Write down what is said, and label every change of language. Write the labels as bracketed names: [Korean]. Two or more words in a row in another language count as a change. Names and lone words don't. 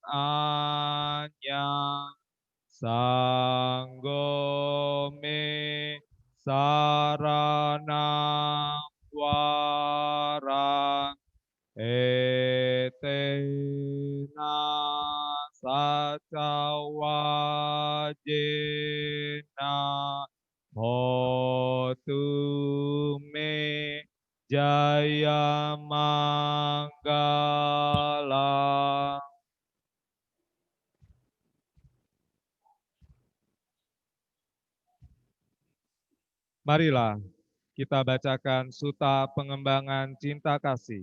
[Pali] anyang sanggo me saranang warang etena saca wajena hotu me jaya manggala. [Indonesian] Marilah kita bacakan Sutta Pengembangan Cinta Kasih.